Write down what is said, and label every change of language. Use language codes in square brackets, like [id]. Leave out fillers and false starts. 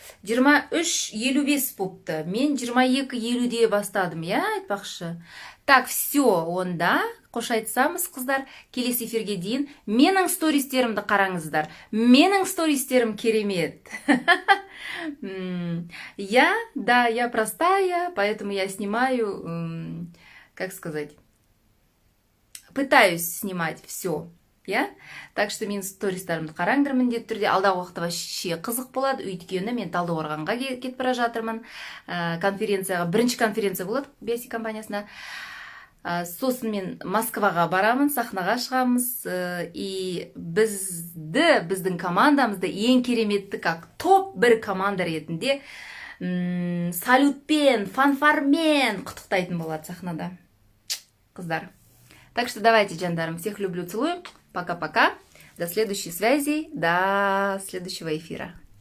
[kk] 23:55 болыпты. Мен 22:50-де бастадым, я айтпақшы. Так, все, онда қош айтсамыз, қыздар, келесі эфирге дейін менің стористерімді қараңыздар. Менің стористерім керемет. [ru] Я простая, поэтому я снимаю, как сказать, пытаюсь снимать все. [kk] Так что мен стористарымды қараңдар міндетті түрде. Алдағы уақытта вообще қызық болады. Өйткені мен Талдықорғанға кетіп бара жатырмын. Конференцияға, бірінші конференция болады BSC компаниясына. Сосын мен Москваға барамын, сахнаға шығамыз. И біздің командамызды ең кереметті, как топ бір команда ретінде салютпен, фанфармен құттықтайтын болады сахнада. Қыздар. [ru] Так что давайте, жандарым, всех люблю, целую. Пока-пока. До следующей связи, до следующего эфира.